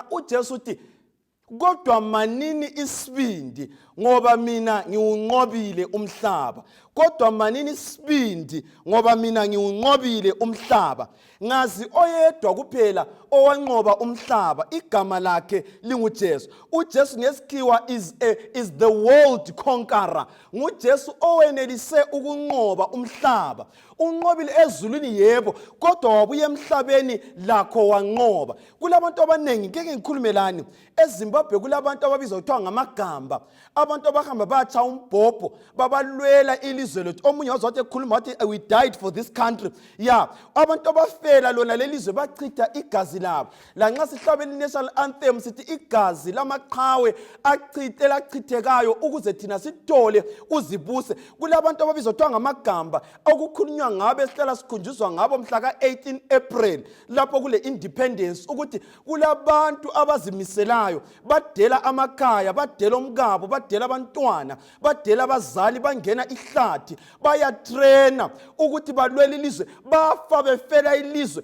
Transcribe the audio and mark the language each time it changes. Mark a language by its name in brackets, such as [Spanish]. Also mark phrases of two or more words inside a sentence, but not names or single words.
[North Ndebele] uJesu uthi kodwa manini isibindi, ngoba mina ngiwunqobile umhlaba. kodwa manini isibindi ngoba mina ngiwunqobile umhlaba. Ngazi oyedwa kuphela owanqoba umhlaba, igama lakhe linguJesu. uJesu ngesikhiwa [English] is the world conqueror. [North Ndebele] nguJesu owenelise ukunqoba umhlaba. Unqobile ezulwini yebo, kodwa wabuye emhlabeni lakho wanqoba. Kulabantu abanengi, ngeke ngikhulume lani, eZimbabwe kulabantu ababizwa kuthiwa ngamagamba, abantu abahamba batsha umbhobho babalwela ilizwe lethu. Omunye wazothi ekhuluma wathi [English] we died for this country. Yeah, [North Ndebele] abantu abafela lona lelizwe bachitha igazi labo. Lanxa sihlabela i- [English] national anthem [North Ndebele] sithi igazi lamaqhawe achithekayo ukuze thina sithole uzibuse. Kulabantu ababizwa kuthiwa ngamagamba okukhulunywa ngabe sihlala sikhunjuzwa ngabo mhla ka-18 April lapho kule independence ukuthi kulabantu abazimiselayo badela amakhaya, badela omkabo, badela abantwana, badela abazali, bangena ihlathi, bayatrena ukuthi balwele ilizwe, bafa befela ilizwe.